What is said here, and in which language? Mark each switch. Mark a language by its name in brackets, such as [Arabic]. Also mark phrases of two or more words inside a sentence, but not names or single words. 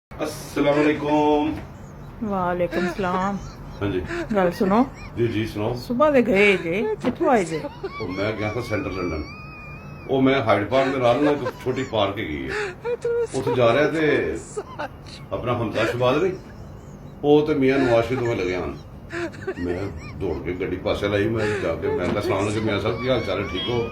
[Arabic] السلام عليكم. وعليكم السلام. [Punjabi] ਹਾਂ ਜੀ ਗੱਲ ਸੁਣੋ, ਜੀ ਜੀ ਸੁਣਾਓ। ਸੁਬਹ ਦੇ ਗਏ ਜੇ ਕਿੱਥੋਂ ਆਏ ਜੇ? ਉਹ ਮੈਂ ਗਿਆ ਸੀ ਸੈਂਟਰ ਲੰਡਨ। ਉਹ ਮੈਂ ਹਾਈਡ ਪਾਰਕ ਦੇ ਨਾਲ ਨਾ ਇੱਕ ਛੋਟੀ ਪਾਰਕ ਹੈਗੀ ਹੈ, ਉੱਥੇ ਜਾ ਰਿਹਾ ਤੇ ਆਪਣਾ ਹਮਜ਼ਾ ਸ਼ਬਾਦ ਨਹੀਂ, ਉਹ ਤੇ ਮੀਆਂ ਨਵਾਜ਼ ਦੋਵੇਂ ਲੱਗੇ ਹਨ। ਮੈਂ ਦੌੜ ਕੇ ਗੱਡੀ ਪਾਸੇ ਲਾਈ, ਮੈਂ ਜਾ ਕੇ ਮੈਂ ਕਿਹਾ [Arabic] سلام عليكم [Punjabi] ਮੀਆਂ ਸਾਹਿਬ, ਕੀ ਹਾਲ ਚਾਲ ਹੈ, ਠੀਕ ਹੋ?